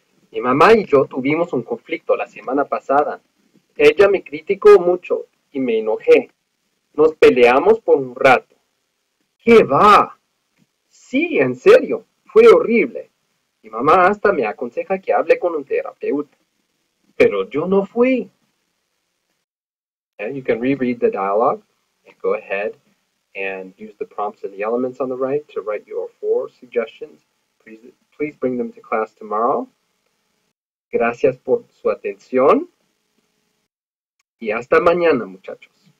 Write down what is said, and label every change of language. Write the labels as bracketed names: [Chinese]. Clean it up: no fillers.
[Spanish] Mi mamá y yo tuvimos un conflicto la semana pasada. Ella me criticó mucho y me enojé. Nos peleamos por un rato. ¿Qué va? Sí, en serio, fue horrible. Mi mamá hasta me aconseja que hable con un terapeuta. Pero yo no fui. [English] And you can reread the dialogue and go ahead and use the prompts and the elements on the right to write your 4 suggestions. Please bring them to class tomorrow. [Spanish] Gracias por su atención y hasta mañana, muchachos.